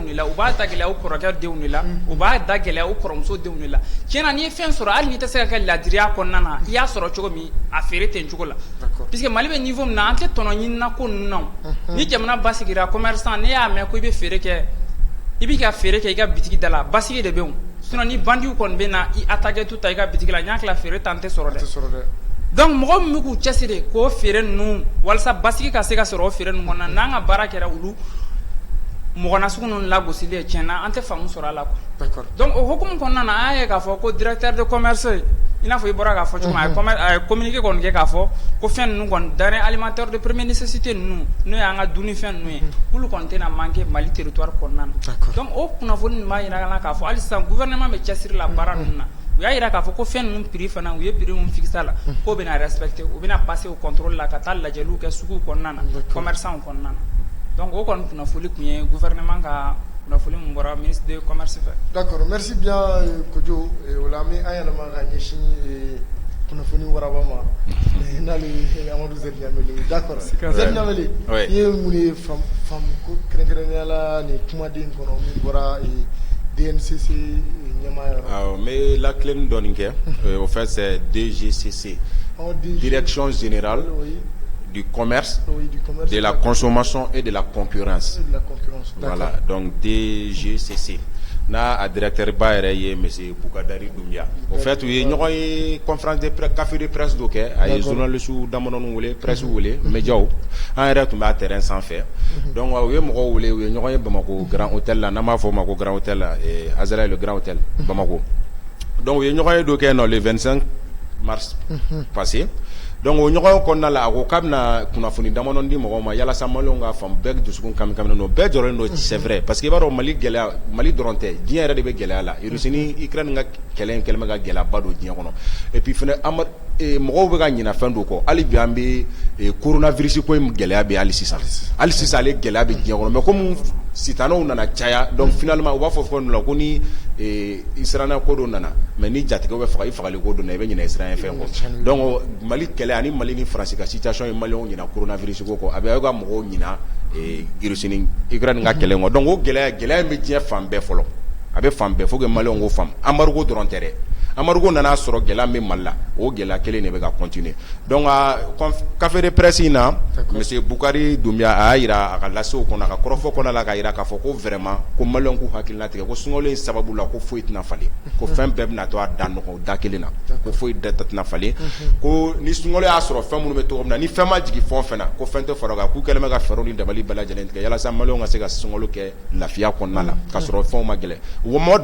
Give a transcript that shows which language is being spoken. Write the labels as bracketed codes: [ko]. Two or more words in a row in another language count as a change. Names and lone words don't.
[bm] de la u b'a da gɛlɛya u kɔrɔkɛ denw de la u b'a da gɛlɛya u kɔrɔmuso denw de la tiɲɛna n'i ye fɛn sɔrɔ hali n'i tɛ se ka kɛ ladiriya kɔnɔna na i y'a sɔrɔ cogo min a feere ten cogo la puisque Mali bɛ niveau min na an tɛ tɔnɔ ɲinina ko ninnu na ni jamana basigira commerçant ne y'a mɛn ko i bɛ feere kɛ i b'i ka feere kɛ i ka bitigi da la basigi de bɛ yen sinon ni bandiw kɔni bɛ na i [fr] attaquer tout [bm] ta i ka bitigi la n y'a tila feere tan tɛ sɔrɔ dɛ donc mɔgɔ min bɛ k'u cɛsiri k'o feere ninnu walasa basigi ka se ka sɔrɔ o feere ninnu kɔnɔ n'an ka baara kɛra olu mɔgɔ nasugu ninnu lagosili ye tiɲɛna an tɛ faamu sɔrɔ a la [fr] quoi donc [bm] o hukumu kɔnɔna na an y'a ye k'a fɔ ko [fr] directeur de commerce [bm] i n'a fɔ i bɔra k'a fɔ cogo min a ye communiqué kɔni kɛ k'a fɔ ko fɛn ninnu kɔni [fr] denrée alimentaire de première nécessité [bm] ninnu n'o y'an ka dumunifɛn ninnu ye k'olu kɔni tɛna manquer Mali territoire kɔnɔna na donc o kunnafoni ninnu b'a jira an na k'a fɔ hali sisan gouvernement bɛ cɛsiri la baara ninnu na u y'a jira k'a fɔ ko fɛn ninnu prix fana u ye prix min fixé la k'o bɛna respecter u bɛna [fr] passer au contrôle [bm] la ka taa lajɛliw kɛ suguw kɔnɔna na commerçants kɔnɔna na donc o kɔni kunnafoni tun ye gouvernement ka kunnafoni min bɔra [fr] ministre de commerce [bm] fɛ. D'accord, [fr] merci bien [bm] Kojo o la an bɛ an yɛlɛma ka ɲɛsin kunnafoni waraba ma n'ale Amadu Z Ɲamele d'accord Z Ɲamele i ye mun ye faamu ko kɛrɛnkɛrɛnnenya la nin kumaden kɔnɔ min bɔra DNCC [fr] mais la clé donne au fait c'est DGCC Direction Générale du Commerce, de la Consommation et de la Concurrence. Voilà, donc DGCC. [bm] Na a directeur ba yɛrɛ ye monsieur Bukadari Doumbia. [fr] Au fait [bm] u ye ɲɔgɔn ye [fr] conférence de presse café de presse [bm] dɔ kɛ a ye journaliste damadɔni wele presse wele médiaw an yɛrɛ tun b'a terrain sanfɛ donc u ye mɔgɔw wele u ye ɲɔgɔn ye Bamako Grand Hôtel la n'an b'a fɔ o ma ko Grand Hôtel la Azalaï le Grand Hôtel Bamako donc u ye ɲɔgɔn ye dɔ kɛ [fr] le 25 mars passé [bm] donc o ɲɔgɔn kɔnɔna la a ko k'a bɛna kunnafoni damadɔni di mɔgɔw ma yalasa maliyɛnw ka faamu bɛɛ dusukun kami-kaminen don bɛɛ jɔrɔlen don [fr] c'est vrai parce que [bm] i b'a dɔn Mali gɛlɛya Mali dɔrɔn tɛ diɲɛ yɛrɛ de bɛ gɛlɛya la Russie ni Ukraine ka kɛlɛ in kɛlen bɛ ka gɛlɛyaba don diɲɛ kɔnɔ [fr] et puis [bm] fɛnɛ mɔgɔw bɛ ka ɲina fɛn dɔ kɔ hali bi an bɛ coronavirus ko in gɛlɛya bɛ hali sisan ale gɛlɛya bɛ diɲɛ kɔnɔ [fr] mais comme [bm] sitanɛw nana caya [fr] donc finalement [bm] u b'a fɔ fɛn dɔ la ko ni Israël ko dɔ nana mais ni jatigɛw bɛ faga i fagali ko dɔ na i bɛ ɲina Israël fɛn kɔ donc Mali kɛlɛ ani Mali ni France ka situation ye maliyɛnw ɲina coronavirus ko kɔ a bɛ aw ka mɔgɔw ɲina Russie ni Ukraine ka kɛlɛ kɔ donc o gɛlɛya in bɛ diɲɛ fan bɛɛ fɔlɔ a bɛ fan bɛɛ [fr] faut que [bm] maliyɛnw k'o faamu embargo dɔrɔn tɛ dɛ embargo nana sɔrɔ gɛlɛya min Mali la o gɛlɛya kelen de bɛ ka [fr] continuer donc café de presse [bm] in na monsieur Bukari Doumbia a y'a jira a ka lasew kɔnɔ a ka kɔrɔfɔ kɔnɔ la k'a jira k'a fɔ ko vraiment ko maliyɛnw k'u hakilina tigɛ ko sunkalo in sababu la ko foyi tɛna falen ko fɛn bɛɛ bɛna to a da nɔgɔ da kelen na ko foyi tɛna falen ko ni sunkalo y'a sɔrɔ fɛn minnu bɛ cogo min na ni fɛn ma jigin fɛn o fɛn na ko fɛn tɛ fara o kan k'u kɛlen bɛ ka fɛɛrɛw ni dabali bɛɛ lajɛlen tigɛ yalasa maliyɛnw ka se ka sunkalo kɛ lafiya kɔnɔna la k'a sɔrɔ fɛnw ma gɛlɛn o mɔgɔ